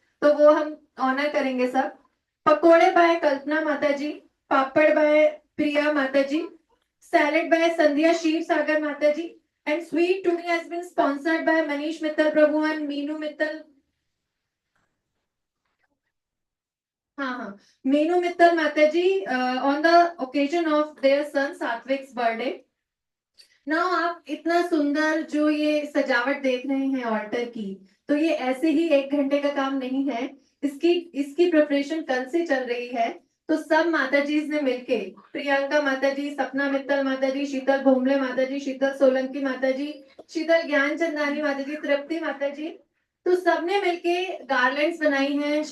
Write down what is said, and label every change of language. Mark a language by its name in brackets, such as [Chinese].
[Hindi] तो वो हम ऑनर करेंगे सब। पकोड़े बाय कल्पना माता जी, पापड़ बाय प्रिया माता जी, सैलेड बाय संध्या शिव सागर माता जी, [English] and sweet today has been sponsored by Manish Mittal Prabhu and Meenu Mittal. Meenu Mittal Mataji on the occasion of their son Satvik's birthday. Now [Hindi] आप इतना सुंदर जो ये सजावट देख रहे हैं ऑल्टर की, तो ये ऐसे ही 1 घंटे का काम नहीं है। इसकी प्रिपरेशन कल से चल रही है। तो सब माता जी ने मिलके, प्रियंका माता जी, सपना मित्तल माता जी, शीतल भोमले माता जी, शीतल सोलंकी माता जी, शीतल ज्ञान चंदानी माता जी, तृप्ति माता जी, तो सबने मिलके गार्लैंड्स बनाई हैं।